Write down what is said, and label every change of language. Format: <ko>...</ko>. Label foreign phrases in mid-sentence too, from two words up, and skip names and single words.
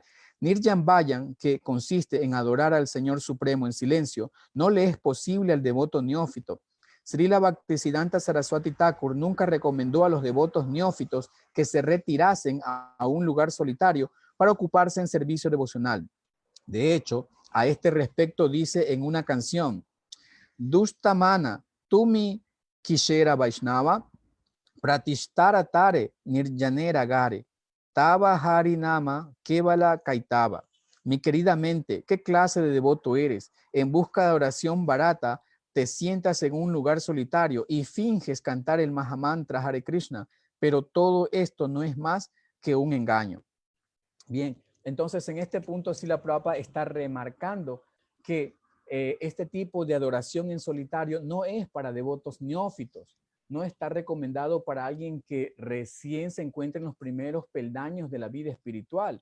<bn>নির্জন ভজন,</bn> <es>que consiste en adorar al Señor Supremo en silencio, no le es posible al devoto neófito. Srila Bhaktisiddhanta Saraswati Thakur nunca recomendó a los devotos neófitos que se retirasen a un lugar solitario para ocuparse en servicio devocional. De hecho, a este respecto dice en una canción,</es> <bn>দুষ্টমন, তুমি কিসের বৈষ্ণব, প্রতিষ্ঠার তরে, নির্জনের ঘরে, তব হরিনাম, কেবল কৈতব.</bn> <es>Mi querida mente, ¿qué clase de devoto eres? En busca de oración barata, te sientas en un lugar solitario y finges cantar el Mahamantra Hare Krishna, pero todo esto no es más que un engaño. Bien, entonces en este punto Srila Prabhupada está remarcando que este tipo de adoración en solitario no es para devotos neófitos, no está recomendado para alguien que recién se encuentra en los primeros peldaños de la vida espiritual.</es>